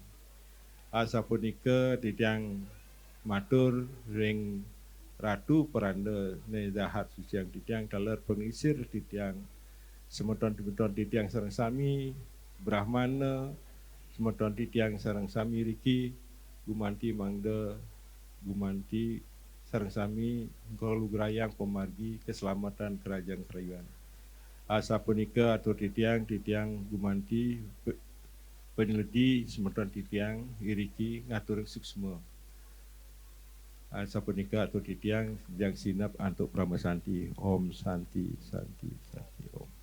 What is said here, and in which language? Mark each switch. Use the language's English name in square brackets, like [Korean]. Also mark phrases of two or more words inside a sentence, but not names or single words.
[Balinese] Asapunika titiang matur ring Ratu Peranda ne dahat suciang titiang taler pengisir titiang semeton titiang sareng sami Brahmana semeton titiang sareng sami riki gumanti mangde gumanti sareng sami kalugrayang pemargi keselamatan kerajaan kerajaan. Asapunika atur titiang gumanti penyeledi semeton titiang iriki ngatur suksma. Sapunika atur titiang yang sinap antuk pramasanti. [Sanskrit] Om Santi Santi Santi Om.